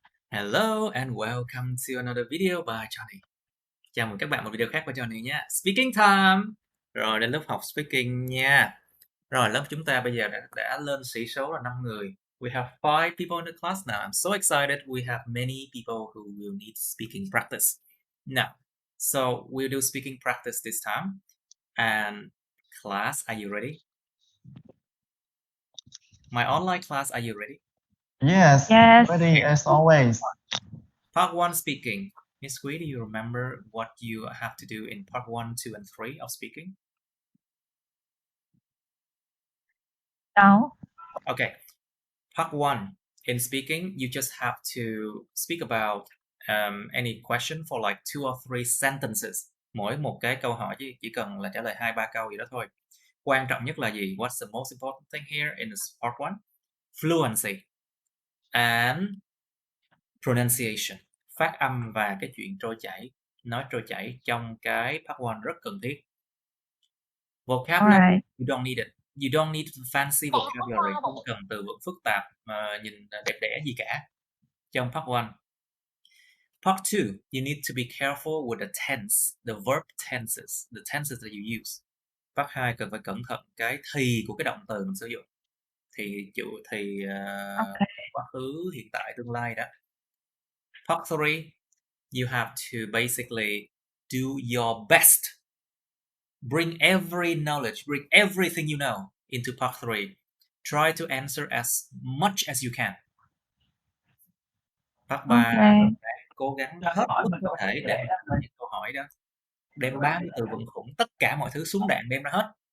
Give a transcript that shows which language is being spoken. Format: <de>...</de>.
<en>Hello and welcome to another video by Johnny.</en> <vi>Chào mừng các bạn một video khác của Johnny nha.</vi> <en>Speaking time.</en> <vi>Rồi đến lớp học speaking nha. Rồi lớp chúng ta bây giờ đã lên sĩ số là 5 người.</vi> <en>We have 5 people in the class now. I'm so excited. We have many people who will need speaking practice. Now, so we'll do speaking practice this time. And class, are you ready? My online class, are you ready? Yes, Yes. ready as always. Part 1 speaking. Miss Quý, do you remember what you have to do in part 1, 2, and 3 of speaking? No. Okay. Part 1. In speaking, you just have to speak about any question for like 2 or 3 sentences.</en> <vi>Mỗi một cái câu hỏi chỉ cần là trả lời 2-3 câu gì đó thôi. Quan trọng nhất là gì?</vi> <en>What's the most important thing here in this part 1? Fluency and pronunciation.</en> <vi>Phát âm và cái chuyện trôi chảy, nói trôi chảy trong cái part 1 rất cần thiết.</vi> <en>Vocabulary, Alright. you don't need it. You don't need fancy vocabulary,</en> <vi>không cần từ vựng phức tạp mà nhìn đẹp đẽ gì cả. Trong part 1.</vi> <en>Part 2, you need to be careful with the tense, the verb tenses, the tenses that you use.</en> <vi>Part 2 cần phải cẩn thận cái thì của cái động từ mình sử dụng. Thì</vi> <en>Okay.</en> <vi>quá khứ, hiện tại, tương lai đó.</vi> <en>Part 3, you have to basically do your best. Bring every knowledge, bring everything you know into part 3. Try to answer as much as you can. Part 3, Okay.</en> <vi>cố gắng hết mức có thể để mà những câu hỏi đó. Đem 30 từ vựng khủng, tất cả mọi thứ xuống đạn đem ra hết.</vi>